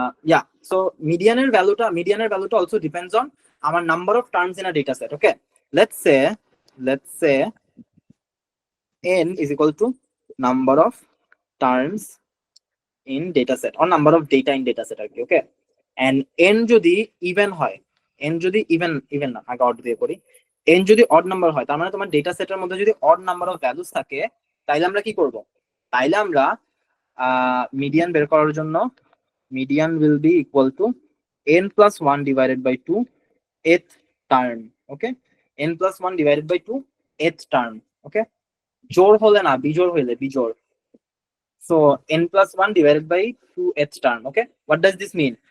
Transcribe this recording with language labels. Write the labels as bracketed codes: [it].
[en] Yeah, so medianer value also depends on our number of terms in a data set. Okay, let's say n is equal to number of terms in data set or number of data in data set. [bn] Okay, and n যদি even হয়, n যদি even না, আগে odd দিয়ে করি, n যদি odd number হয়, তার মানে তোমার ডেটা সেটের মধ্যে যদি [en] odd number of values [bn] থাকে, তাইলে আমরা কি করব? তাইলে আমরা মিডিয়ান বের করার জন্য [en] median will be equal to n plus 1 divided by 2 eighth term. Okay, n plus 1 divided by 2 eighth term. [bn] Okay, জোড় হলে না, বিজোড় হইলে বিজোড়। [en] So n plus 1 divided by 2 eighth term. Okay, what does this mean?